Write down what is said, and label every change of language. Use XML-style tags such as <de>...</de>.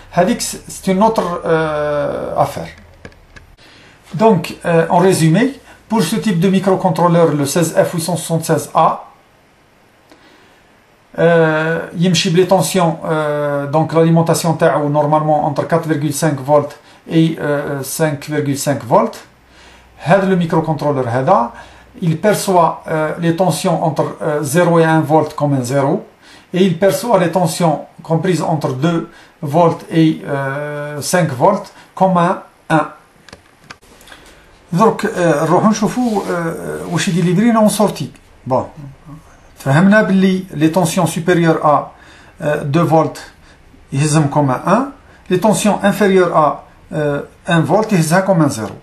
<ar>هذيك</ar> <fr>c'est une autre affaire. Donc en résumé, pour ce type de microcontrôleur, le 16F876A</fr> <ar>يمشي بلي</ar> <fr>tensions, donc l'alimentation</fr> <ar>تاعو</ar> <fr>normalement entre 4,5 volts et 5,5 volts.</fr> <ar>هذا</ar> <fr>le microcontrôleur هذا il perçoit les tensions entre 0 et 1 volt comme un 0, et il perçoit les tensions comprises entre 2 volts et 5 volts comme un 1.</fr> <ar>Donc, نروحو نشوفو واش يدير لنا</ar> <fr>en sortie. Bon,</fr> <ar>تفهمنا باللي</ar> <fr>les tensions supérieures à 2 volts</fr> <ar>يهزهم</ar> <fr>comme un 1, les tensions inférieures à 1 volt</fr> <ar>يهزها</ar> <fr>comme un 0.</fr>